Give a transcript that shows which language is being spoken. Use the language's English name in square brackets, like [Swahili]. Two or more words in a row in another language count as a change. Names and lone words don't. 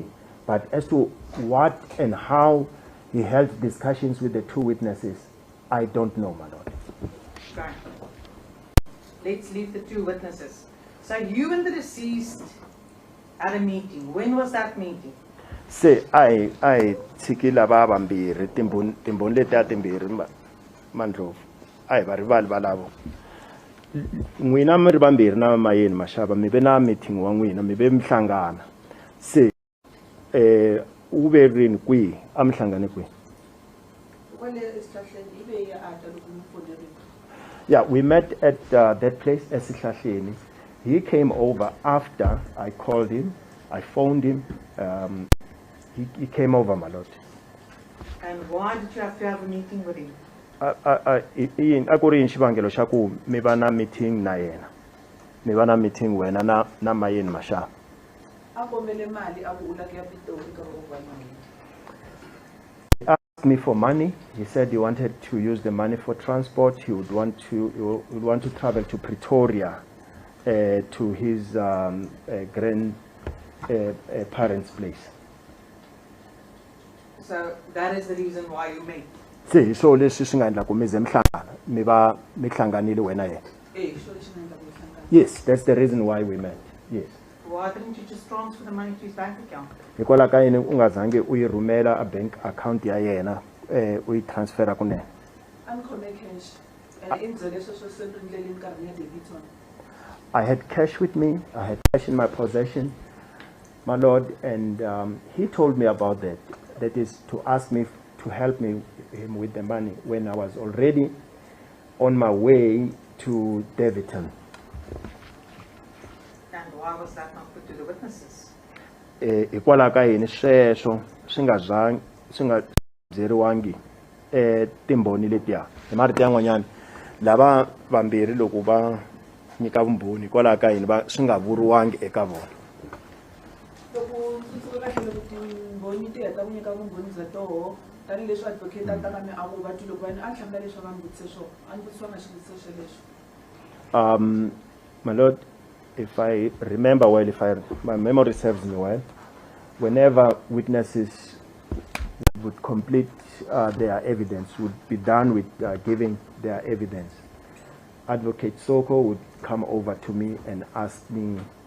[English] But as to what and how he held discussions with the two witnesses, I don't know, my Lord. Okay. Let's leave the two witnesses. So you and the deceased had a meeting. When was that meeting? [Tsonga] Se I tshikila va vambirhi timboni letiya timbirhi Mandlovu a hi va rivali valavo n'wina mi ri vambirhi na Mayeni Mashaba mi ve na meeting wa n'wina mi ve mi hlangana se u ve rini kwihi a mi hlangane kwihi? [English] Yeah, we met at that place, Esihlahleni. He came over after I called him, I phoned him. He came over, my Lord. And why did you have to have a meeting with him? [Tsonga] A ku ri xivangelo xa ku mi va na meeting na yena, mi va na meeting wena na Mayeni Mashaba. [English] He asked me for money. He said he wanted to use the money for transport. He would want to travel to Pretoria to his grandparents' place. So that is the reason why you met. [Tsonga] See, so leswi swi nga endla ku mi ze mi hlangana mi va mi hlanganile wena yena. [English] Yes, that's the reason why we met. Yes. Why didn't you just transfer the money to his bank account? [Tsonga] Hikwalaho ka yini u nga zangi u yi rhumela a [English] bank account [Tsonga] ya yena u yi transfera kunene? [English] I had cash with me. I had cash in my possession, my Lord, and he told me about that. That is to ask me to help him with the money when I was already on my way to Davidson. And why was that not put to the witnesses? [Tsonga] Hikwalaho ka yini sweswo swi nga byeriwangi timboni letiya hi marito yan'wanyana lava vambirhi loko va nyika vumbhoni hikwalaho ka yini swi nga vuriwangi eka vona. [English] My Lord, if I remember well, my memory serves me well, whenever witnesses would complete their evidence, would be done with giving their evidence, Advocate Soko would come over to me and ask me